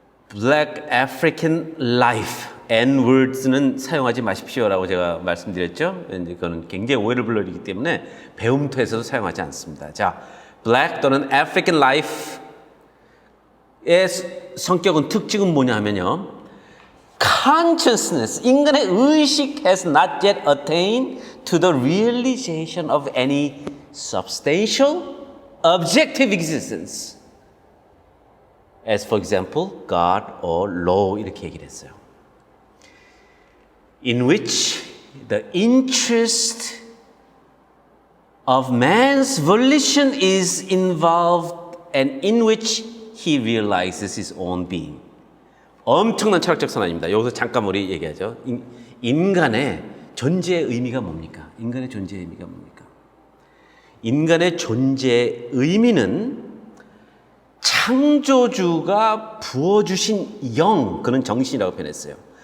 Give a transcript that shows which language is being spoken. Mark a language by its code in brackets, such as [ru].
[ko] Black African Life N-words는 사용하지 마십시오라고 제가 말씀드렸죠. 이제 그거는 굉장히 오해를 불러일으키기 때문에 배움터에서도 사용하지 않습니다. 자, Black 또는 African Life의 성격은 특징은 뭐냐 하면요. [en] Consciousness, [ko] 인간의 의식 [en] has not yet attained to the realization of any substantial, objective existence. As for example, God or law [ko] 이렇게 얘기를 했어요. [en] In which the interest of man's volition is involved and in which he realizes his own being. [ko] 엄청난 철학적 선언입니다. 여기서 잠깐 우리 얘기하죠. 인간의 존재의 의미가 뭡니까? 인간의 존재의 의미가 뭡니까? 인간의 존재의 의미는 창조주가 부어주신 영, 그는 정신이라고 표현했어요.